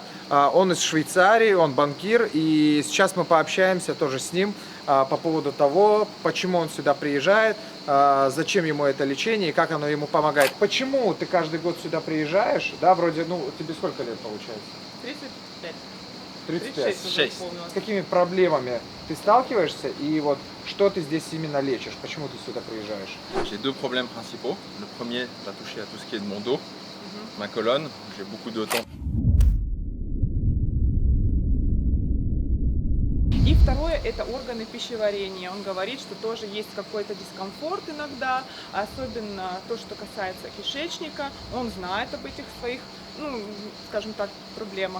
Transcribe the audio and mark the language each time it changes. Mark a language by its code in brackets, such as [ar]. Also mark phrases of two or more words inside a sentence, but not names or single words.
[ru] Он из Швейцарии, он банкир, и сейчас мы пообщаемся тоже с ним по поводу того, почему он сюда приезжает, зачем ему это лечение и как оно ему помогает. Почему ты каждый год сюда приезжаешь, да, вроде, ну, тебе сколько лет получается? 35. 35. 36 С какими проблемами ты сталкиваешься и вот что ты здесь именно лечишь? Почему ты сюда приезжаешь? [fr] J'ai deux problèmes principaux. Le premier va toucher à tout ce qui est de mon dos, ma colonne. J'ai beaucoup de temps. [ru] И второе – это органы пищеварения. Он говорит, что тоже есть какой-то дискомфорт иногда, особенно то, что касается кишечника. Он знает об этих своих, ну, скажем так, проблемах.